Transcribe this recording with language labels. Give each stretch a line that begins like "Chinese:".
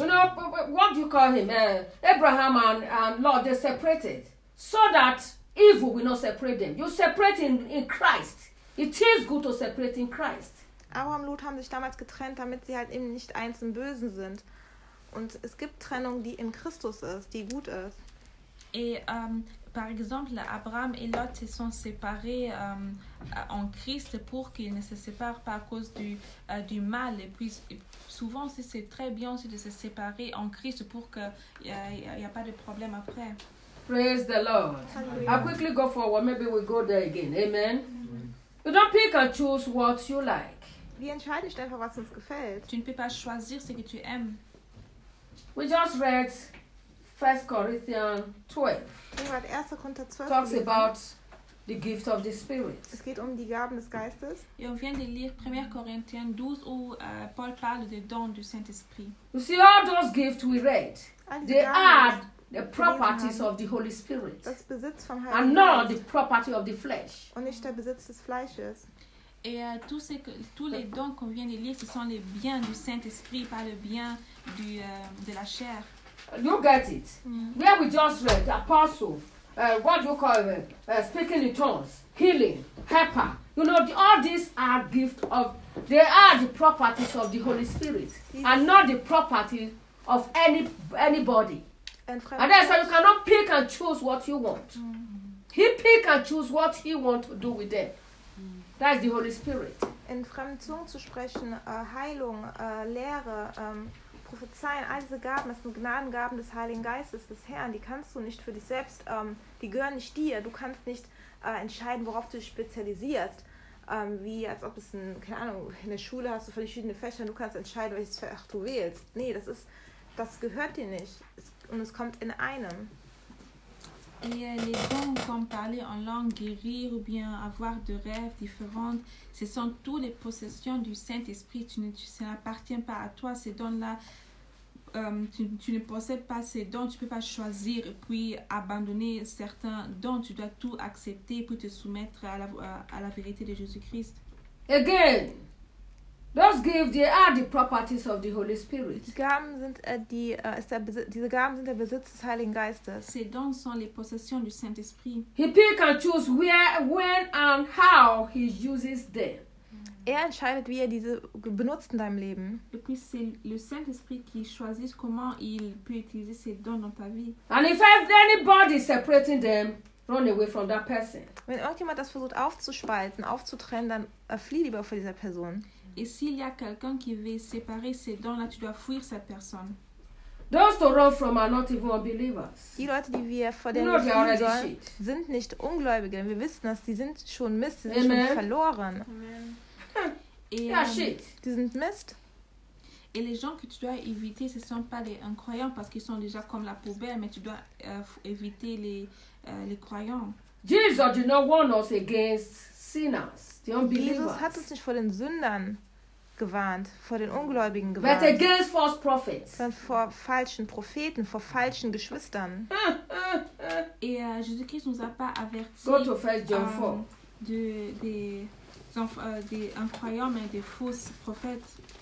English: You know, what do you call him? Abraham and Lord, they separated so that evil will not separate them. You separate in Christ. It is good to separate in Christ.
German: Abraham und Lot haben sich damals getrennt, damit sie halt eben nicht eins im Bösen sind. Und es gibt Trennung, die in Christus ist, die gut ist.
French: Et par exemple, Abraham et Lot se sont séparés en Christ pour qu'ils ne se séparent pas à cause du mal. Et puis souvent, c'est très bien aussi de se séparer en Christ pour qu'il n'y a pas de problème après.
English: Praise the Lord. Hallelujah. I quickly go forward. Maybe we'll go there again. Amen. Amen. You don't pick and choose what you like.
German: Wir entscheiden nicht einfach, was uns gefällt.
French: Tu ne peux pas choisir ce que tu aimes.
English: We just read 1 Corinthians 12.
German: Wir haben 1. Korinther 12
English: talks gelesen. About the gift of the Spirit.
German: Es geht um die Gaben des Geistes.
French: Et on vient de lire 1 Corinthians 12 où Paul parle des dons du Saint-Esprit.
English: You see, all those gifts we read, they are the properties of the Holy Spirit.
German: Das Besitz vom
English: Heiligen Geist. And not the property of the flesh.
German: Und nicht der Besitz des Fleisches.
French: Et tous les dons qu'on vient de lire, ce sont les biens du Saint-Esprit, pas le bien de la chair.
English: You get it. Mm. Yeah, we just read the apostle, what do you call it, speaking in tongues, healing, helper. You know, all these are gifts of, they are the properties of the Holy Spirit, and not the property of anybody. And then, so you cannot pick and choose what you want. Mm. He pick and choose what he want to do with them. That is the Holy Spirit.
German: In fremden Zungen zu sprechen, Heilung, Lehre, Prophezeien, all diese Gaben, das sind Gnadengaben des Heiligen Geistes, des Herrn, die kannst du nicht für dich selbst, die gehören nicht dir, du kannst nicht entscheiden, worauf du dich spezialisierst, wie als ob es, keine Ahnung, in der Schule hast du verschiedene Fächer, du kannst entscheiden, welches Fach du wählst. Nee, das gehört dir nicht und es kommt in einem.
French: Et les dons comme parler en langue, guérir ou bien avoir de rêves différents, ce sont toutes les possessions du Saint-Esprit. Ça n'appartient pas à toi, ces dons-là. Tu ne possèdes pas ces dons, tu ne peux pas choisir et puis abandonner certains dons. Tu dois tout accepter pour te soumettre à la vérité de Jésus-Christ.
English: Again, Those gifts, they are the properties of the Holy Spirit.
German: Diese Gaben sind der Besitz des Heiligen Geistes.
French: Ces dons sont les possessions du Saint-Esprit.
English: He pick and choose where, when and how he uses them.
German: Er entscheidet, wie er diese benutzt in deinem Leben.
French: Et puis c'est le Saint-Esprit qui choisit comment il peut utiliser ses dons dans ta vie.
English: And if anybody separating them, run away from that person.
German: Wenn irgendjemand das versucht aufzuspalten, aufzutrennen, dann flieh lieber vor dieser Person.
French: Et s'il y a quelqu'un qui veut séparer ses dons, là tu dois fuir cette personne.
English: Those to run from are not even unbelievers.
German: Die Leute, die wir vor dem Leben sollen, sind nicht Ungläubige. Wir wissen das, die sind schon Mist, sie sind Amen. Schon verloren. Amen. Ja, shit. Die sind Mist.
French: Et les gens que tu dois éviter, ce ne sont pas les incroyants, parce qu'ils sont déjà comme la poubelle, mais tu dois éviter les croyants.
English: Jesus did not warn us against sinners.
German: Jesus hat uns nicht vor den Sündern gewarnt, vor den Ungläubigen gewarnt.
English: But against false prophets.
German: Sondern vor falschen Propheten, vor falschen Geschwistern.
French: Et Jésus Christ nous a pas averti.
English: Go to 1 John 4.
French: Des incroyants mais des faux prophètes.